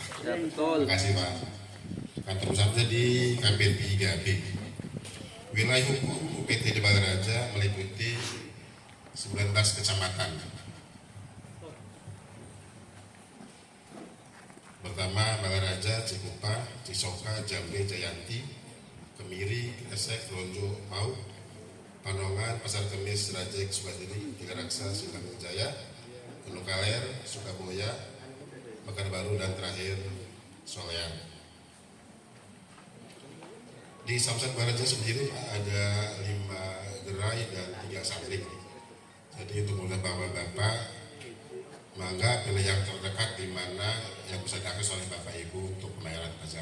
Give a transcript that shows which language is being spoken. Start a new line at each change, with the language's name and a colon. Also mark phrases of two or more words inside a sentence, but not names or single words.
Indonesian: Ya, betul. Terima kasih Pak. Kantor pusatnya di KP 3B. Wilayah hukum UPTD Balaraja meliputi 19 kecamatan. Pertama, Balaraja, Cikupa, Cisoka, Jambe, Jayanti, Kemiri, Kresek, Lonjo, Pau, Panongan, Pasar Kemis, Rajek, Sukadiri, Tiga Raksa, Silang Jaya, Kenukaler, Sukaboya, Mekar Baru, dan terakhir Solean. Di Samsat Balaraja sendiri ada 5 gerai dan 3 samling. Jadi untuk mudah bapak-bapak, maka pilih yang terdekat di mana yang bisa diakses oleh Bapak Ibu untuk pembayaran pajak.